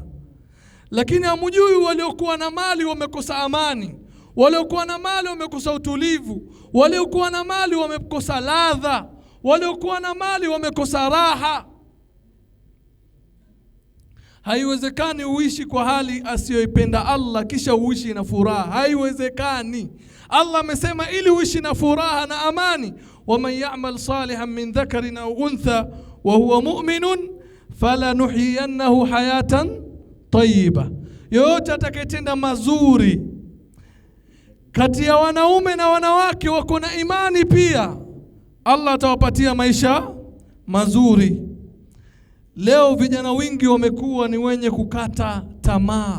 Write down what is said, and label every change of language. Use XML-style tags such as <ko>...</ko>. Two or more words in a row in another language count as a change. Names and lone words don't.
<sw>Lakini hamjui waliokuwa na mali wamekosa amani, waliokuwa na mali wamekosa utulivu, waliokuwa na mali wamekosa ladha, waliokuwa na mali wamekosa raha. Haiwezekani uishi kwa hali asiyoipenda Allah kisha uishi na furaha, haiwezekani. Allah amesema ili uishi na furaha na amani,</sw> <ar>ومن يعمل صالحا من ذكر أو أنثى وهو مؤمن فلنحيينه حياة طيبة.</ar> <sw>Yote atakayetenda mazuri kati ya wanaume na wanawake wako na imani pia, Allah atawapatia maisha mazuri. Leo vijana wengi wamekuwa ni wenye kukata tamaa.</sw>